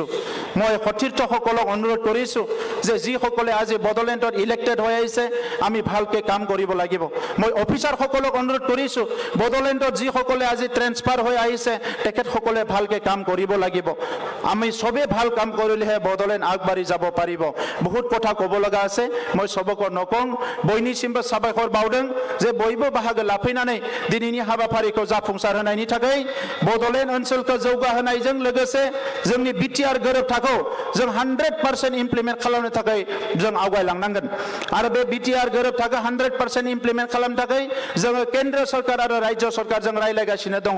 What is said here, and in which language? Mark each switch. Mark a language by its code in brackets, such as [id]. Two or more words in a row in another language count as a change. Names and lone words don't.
[as] মই সতীৰ্থসকলক অনুৰোধ কৰিছো যে যিসকলে আজি बोडोलैंडত ইলেক্টেড হৈ আহিছে আমি ভালকে কাম কৰিব লাগিব। মই অফিচাৰসকলক অনুৰোধ কৰিছো बोडोलैंडত যিসকলে আজি ট্ৰেন্সফাৰ হৈ আহিছে তেখেতসকলে ভালকে কাম কৰিব লাগিব। আমি সবে ভাল কাম কৰিলেহে बोडोलैंड আগবাঢ়ি যাব পাৰিব। বহুত কথা ক'ব লগা আছে, মই সবকো নকওঁ। [brx] बयनिसिमबो साबायखर बावदों जे बयबो बाहागो लाफैनानै दिनैनि हाबाफारिखौ जाफुंसार होनायनि थाखाय बोडोलैंड ओनसोलखौ जौगाहोनायजों लोगोसे जोंनि BTR गोरोबथाखौ जों 100% इमप्लिमेन्ट खालामनो थाखाय जों आवगायलांनांगोन। आरो बे BTR गोरोबथाखौ 100% इमप्लिमेन्ट खालामनो थाखाय जोङो केन्द्र सरकार आरो राज्य सरकारजों रायलायगासिनो दङ।